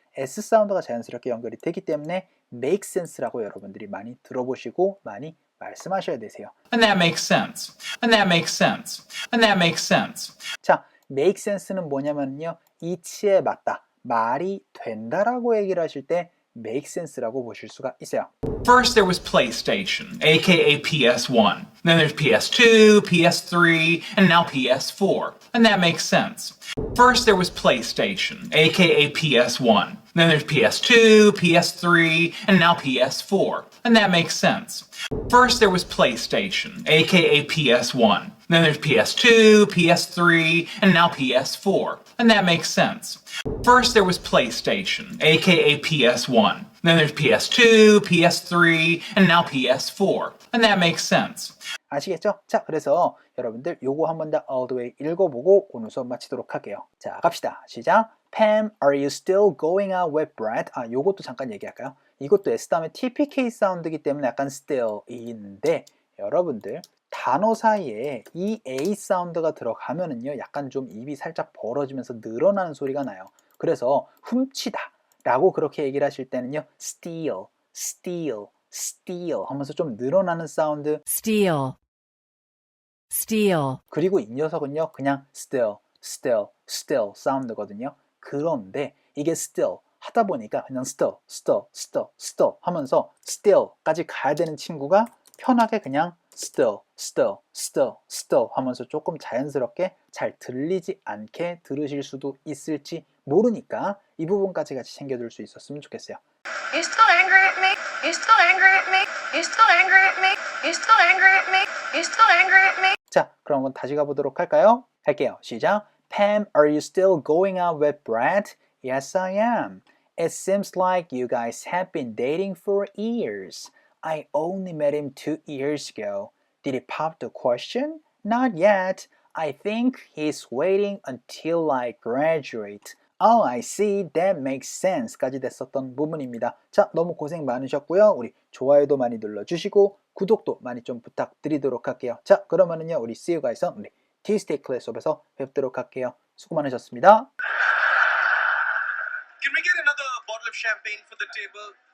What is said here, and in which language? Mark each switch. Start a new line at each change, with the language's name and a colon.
Korean: S 사운드가 자연스럽게 연결이 되기 때문에 make sense라고 여러분들이 많이 들어보시고 많이 말씀하셔야 되세요.
English: And that makes sense. And that makes sense. And that makes sense.
Korean: 자, make sense는 뭐냐면요. 이치에 맞다, 말이 된다라고 얘기를 하실 때 make sense라고 보실 수가 있어요.
English: First there was PlayStation, aka PS1. Then there's PS2, PS3, and now PS4. And that makes sense. First there was PlayStation, aka PS1. Then there's PS2, PS3, and now PS4. And that makes sense. First there was PlayStation, aka PS1. Then there's PS2, PS3, and now PS4. And that makes sense. First there was PlayStation, aka PS1. Then there's PS2, PS3, and now PS4. And that makes sense.
Korean: 아시겠죠? 자, 그래서 여러분들 요거 한 번 더
English: all the way
Korean: 읽어보고 오늘 수업 마치도록 할게요. 자, 갑시다. 시작.
English: Pam, are you still going out with Brad?
Korean: 아, 요것도 잠깐 얘기할까요? 이것도 S 다음에 TPK 사운드이기 때문에 약간 still인데 여러분들 단어 사이에 이 A 사운드가 들어가면은요 약간 좀 입이 살짝 벌어지면서 늘어나는 소리가 나요. 그래서 훔치다 라고 그렇게 얘기를 하실 때는요 steal, steal, steal 하면서 좀 늘어나는 사운드 steal, steal. 그리고 이 녀석은요 그냥 still, still, still 사운드거든요. 그런데 이게 still 하다 보니까 그냥 still, still, still, still 하면서 still까지 가야 되는 친구가 편하게 그냥 still, still, still, still 하면서 조금 자연스럽게 잘 들리지 않게 들으실 수도 있을지 모르니까 이 부분까지 같이 챙겨둘 수 있었으면 좋겠어요.
English: You still angry at me? You still angry at me? You still angry at me? You still angry at me? You still angry at me?
Korean: 자, 그럼 한번 다시 가보도록 할까요? 할게요. 시작.
English: Pam, are you still going out with Brad? Yes, I am. It seems like you guys have been dating for years. I only met him 2 years ago. Did he pop the question? Not yet. I think he's waiting until I graduate. Oh, I see. That makes sense.
Korean: 까지 됐었던 부분입니다. 자, 너무 고생 많으셨고요. 우리 좋아요도 많이 눌러주시고 구독도 많이 좀 부탁드리도록 할게요. 자, 그러면은요, 우리
English: See you guys on
Korean: 우리
English: Tuesday class
Korean: 수업에서 뵙도록 할게요. 수고 많으셨습니다.
English: Can we get another bottle of champagne for the table?